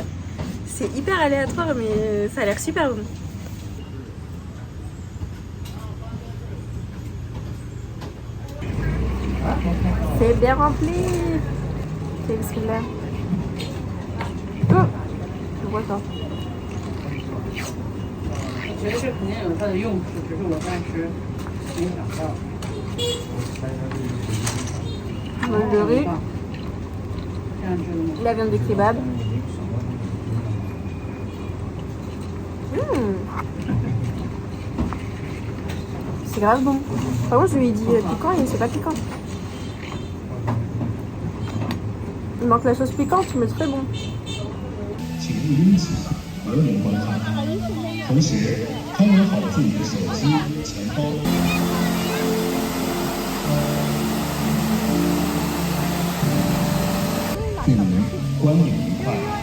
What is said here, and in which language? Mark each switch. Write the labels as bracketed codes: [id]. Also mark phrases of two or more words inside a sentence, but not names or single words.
[fr] C'est hyper aléatoire, mais ça a l'air super bon. C'est bien rempli. C'est bismillah. Oh, je vois ça. [zh] 觉得这肯定有它的用处，只是我暂时没想到。 [fr] Le riz, la viande de kebab. C'est grave bon. Par contre, je lui ai dit piquant et c'est pas piquant. Il manque la sauce piquante, mais c'est très bon. [zh] 请勿拥挤，文明观看。同时，看稳好自己的手机、钱包。祝您观影愉快。